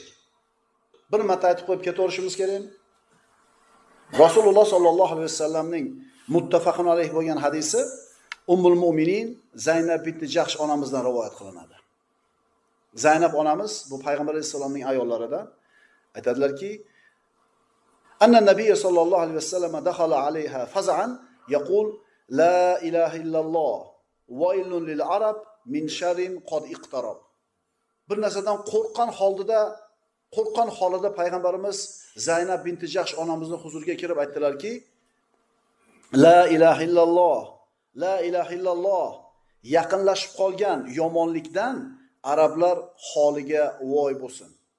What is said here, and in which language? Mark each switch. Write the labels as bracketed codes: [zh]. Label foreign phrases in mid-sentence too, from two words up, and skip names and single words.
[uz] Bir marta aytib qo'yib ketaverishimiz kerakmi? Rasululloh [ar] صلى الله عليه وسلمning متفق عليه [uz] bo'lgan hadisi Ummul Mu'minin Zaynab bint Jahsh onamizdan rivoyat qilinadi. Zaynab onamiz bu payg'ambar alayhisolamning ayollaridan aytadilarki, [ar] أن النبي صلى الله عليه وسلم دخل عليها فزعا يقول لا إله إلا الله ويل للعرب من شر قد اقترب. [uz] Bir narsadan qo'rqqan holida payg'ambarimiz Zaynab binti Jahsh onamizning huzuriga kirib aytdilarki, [ar] لا إله إلا الله لا إله إلا الله. [uz] Yaqinlashib qolgan yomonlikdan arablar holiga voy bo'lsin.